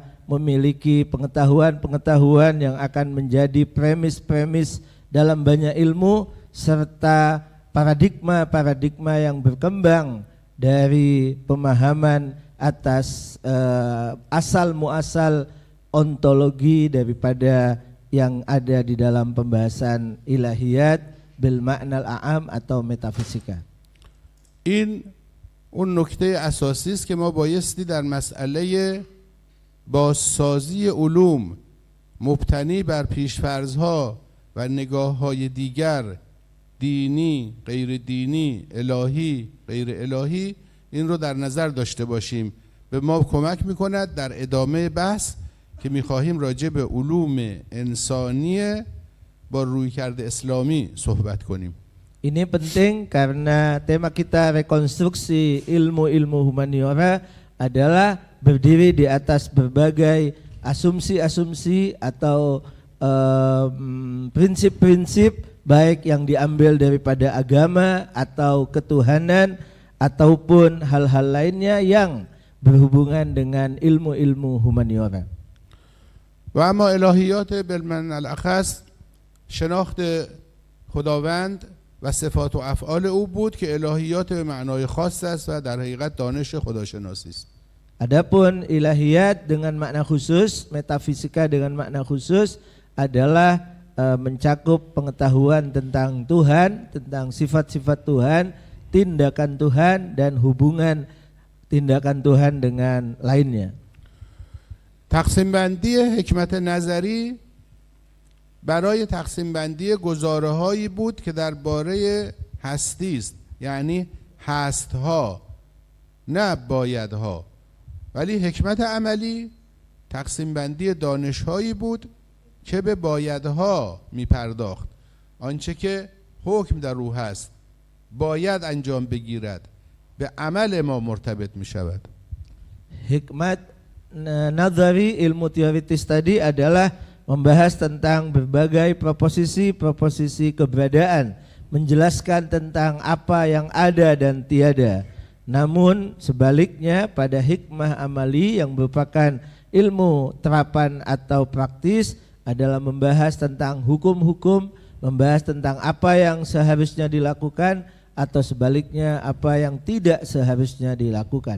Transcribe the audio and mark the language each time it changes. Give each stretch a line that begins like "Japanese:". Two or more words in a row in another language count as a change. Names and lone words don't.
Indonesian: memiliki pengetahuan-pengetahuan yang akan menjadi premis-premis dalam banyak ilmu serta paradigma-paradigma yang berkembang dari pemahaman atas asal muasal ontologi daripada yang ada di dalam pembahasan
Arabic: إلهيات بالمعنى الأعم
Indonesian: atau metafisika.
Persian: این اون نکته اساسی است که ما بایستی در مسئله بازسازی علوم مبتنی بر پیشفرض‌ها و نگاه‌های دیگر، دینی، غیر دینی، الهی، غیر الهی، این رو در نظر داشته باشیم. به ما کمک می‌کند در ادامه بحث که می‌خواهیم راجع به علوم انسانی با رویکرد اسلامی صحبت کنیم.
Indonesian: Ini penting karena tema kita rekonstruksi ilmu-ilmu humaniora adalah berdiri di atas berbagai asumsi-asumsi atau prinsip-prinsip baik yang diambil daripada agama atau ketuhanan ataupun hal-hal lainnya yang berhubungan dengan ilmu-ilmu humaniora.
Persian: و اما
Arabic: الهیات بالمعنی الاخص
Persian: شناخت خداوند و صفات و افعال او بود که الهیات به معنای خاص است و در حقیقت دانش خداشناسی است.
Indonesian: Adapun ilahiyat dengan makna khusus, metafisika dengan makna khusus adalah mencakup pengetahuan tentang Tuhan, tentang sifat-sifat Tuhan, tindakan Tuhan dan hubungan tindakan Tuhan dengan lainnya.
Persian: تقسیم بندی حکمت نظری برای تقسیم بندی گزاره هایی بود که درباره هستی است، یعنی هست ها نه بایدها، ولی حکمت عملی تقسیم بندی دانش هایی بود که به بایدها می پرداخت، آنچه که حکم در او هست باید انجام بگیرد به عمل ما مرتبط می شود. حکمت نظری
Indonesian: ilmu teoritis tadi adalah membahas tentang berbagai proposisi keberadaan, menjelaskan tentang apa yang ada dan tiada. Namun sebaliknya pada
Persian: حکمت عملی
Indonesian: yang merupakan ilmu terapan atau praktis adalah membahas tentang hukum-hukum, membahas tentang apa yang seharusnya dilakukan atau sebaliknya apa yang tidak seharusnya dilakukan.